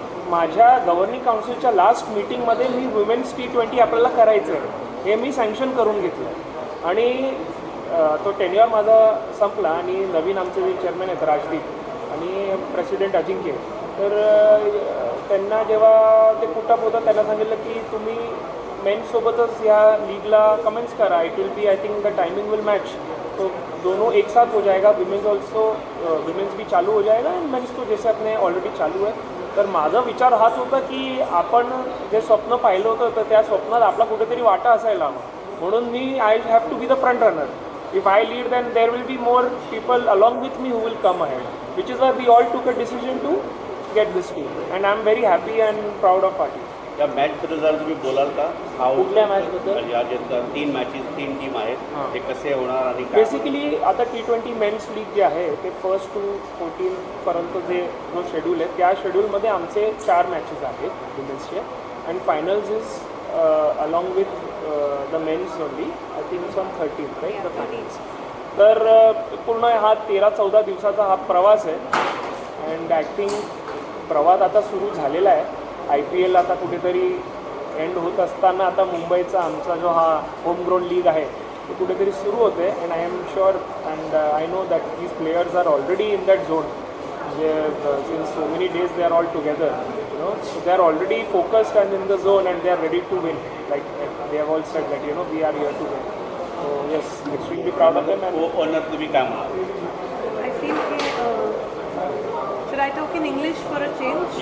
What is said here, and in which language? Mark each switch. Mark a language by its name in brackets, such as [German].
[Marathi] माझ्या governing काउन्सिलच्या last मीटिंगमध्ये मी women's T20 आपल्याला करायचं आहे हे मी सँक्शन करून घेतलं आणि तो टेन्युअर माझा संपला आणि नवीन आमचे जे चेअरमॅन आहेत राजदीप आणि प्रेसिडेंट अजिंक्य तर त्यांना जेव्हा ते पुटअप होतं त्यांना सांगितलं की तुम्ही मेन्ससोबतच या लीगला कमेंट्स करा. [English] it will be I think the timing will match [Hindi] तो दोनों एक साथ हो जाएगा. विमेंस ऑल्सो विमेंस भी चालू हो जाएगा एंड मेन्स तो जैसे अपने ऑलरेडी चालू आहे. [Marathi] तर माझा विचार हाच होता की आपण जे स्वप्न पाहिलं होतं तर त्या स्वप्नात आपला कुठेतरी वाटा असायला हवा म्हणून मी [English] I have to be the front runner. If I lead, then there will be more people along with me who will come ahead, which is why we all took a decision to get this team, and I'm very happy and proud of our team. [Marathi] या मॅचबद्दल जर तुम्ही बोलाल का कुठल्या मॅचबद्दल? या जे 3 matches 3 team आहेत ते कसे होणार आणि काय बेसिकली आता T20 मेन्स लीग जे आहे ते 1st to 14 पर्यंत जो शेड्यूल आहे त्या शेड्यूलमध्ये आमचे 4 मॅचेस आहेत विमेन्सचे [English] And finals is along with the mens only I think on 13th right the finals. [Marathi] तर पूर्ण हा 13-14 दिवसाचा हा प्रवास आहे [English] and I think [Marathi] प्रवास आता सुरू झालेला आहे. IPL आता कुठेतरी एंड होत असताना आता मुंबईचा आमचा जो हा होम ग्राउंड लीग आहे ते कुठेतरी सुरू होते [English] And I am sure and I know that these players are already in that zone. म्हणजे since so many days they are all together so they are already focused and in the zone and they are ready to win, like they have all said that we are here to win. So yes, extremely proud of them. And [Marathi] owner तुम्ही काय म्हणाल? [English] I feel should I talk in English for a change?